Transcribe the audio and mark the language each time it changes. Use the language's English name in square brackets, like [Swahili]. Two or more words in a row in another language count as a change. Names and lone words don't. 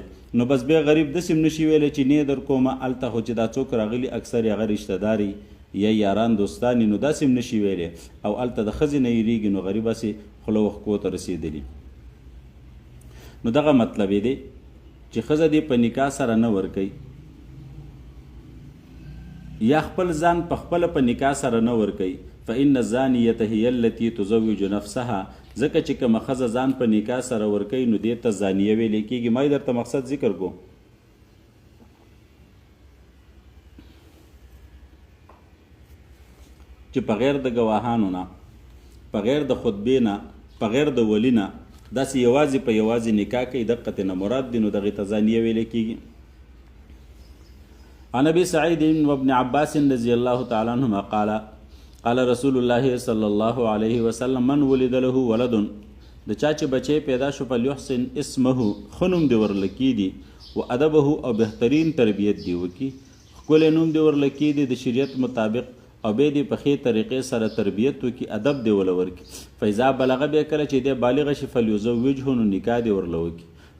[Pashto] نو بس بیا غریب داسې هم نشي ویلی چې نه در کومه، هلته خو چې دا څوک راغلي اکثر یې هغه رشته داري یا یاران دوستان، نو داسې هم نشي ویلی، او هلته د ښځې نه هېرېږي، نو غریب هسې خوله وښکو ته رسېدلي. نو دغه مطلب یې دی چې ښځه دې په نکاح سره نه ورکوي، یا خپل ځان په خپله په نکاح سره نه ورکوي. [Arabic] فإن الزانیة هي التي تزوج نفسها، [Pashto] ځکه چې کومه ښځه ځان په نکاح سره ورکوي نو دې ته زانیه ویلی کېږي. ما یې درته مقصد ذکر کو چې بغیر د ګواهانو نه، بغیر د خطبې نه، بغیر د ولی نه، داسې یوازې په یوازې نکاح کوي، دقت نه مراد دی، نو دغې ته زانیه ویلی کېږي. [Arabic] عن ابي سعيد وابن عباس رضي الله تعالى عنهما قال قال رسول الله صلى الله عليه وسلم من ولد له ولد، [Pashto] د چا چې بچی پیدا شو [Arabic] فليحسن اسمه، [Pashto] ښه نوم دې ورله کېږي، [Arabic] و ادبه، [Pashto] او بهترین تربیت دې وکړي، ښکلی نوم دې ورله کېږي د شریعت مطابق، او بیا دې په ښې طریقې سره تربیت وکړي، ادب دې ورله ورکړي. [Arabic] فاذا بلغه، [Pashto] بیا کله چې دې بالغه شي فلیزوجه، نو نکاح دې ورله وکړي.